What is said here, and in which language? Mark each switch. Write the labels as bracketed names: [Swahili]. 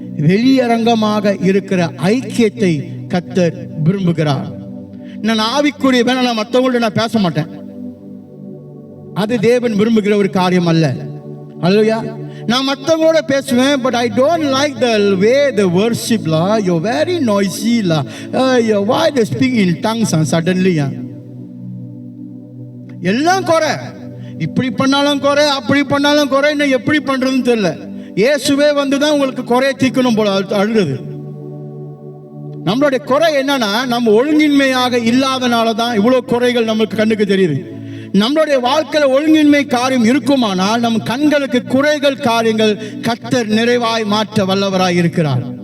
[Tamil] வெளியரங்கமாக இருக்கிற ஐக்கியத்தை கர்த்தர் விரும்புகிறார். நான் ஆவிக்குரிய வேணா மற்றவங்கள்ட்ட நான் பேச மாட்டேன், அது தேவன் விரும்புகிற ஒரு காரியம் அல்ல. ஹல்லேலூயா. நான் மற்றவங்களோட பேசுவேன், [English] But I don't like the way they worship லா. You very noisy லா. why they speak in tongues suddenly? [Tamil] எல்லாம் குறை. இப்படி பண்ணாலும் குறை, அப்படி பண்ணாலும் குறை, இன்னும் எப்படி பண்றதுன்னு தெரியல. இயேசுவே வந்துதான் உங்களுக்கு குறைய தீக்கணும் போல அழுகுது. நம்மளுடைய குறை என்னன்னா, நம்ம ஒழுங்கின்மையாக இல்லாதனால தான் இவ்வளவு குறைகள் நமக்கு கண்ணுக்கு தெரியுது. நம்மளுடைய வாழ்க்கையில ஒழுங்கின்மை காரியம் இருக்குமானால் நம் கண்களுக்கு குறைகள் காரியங்கள் கர்த்தர் நிறைவாய் மாற்ற வல்லவராய் இருக்கிறார்.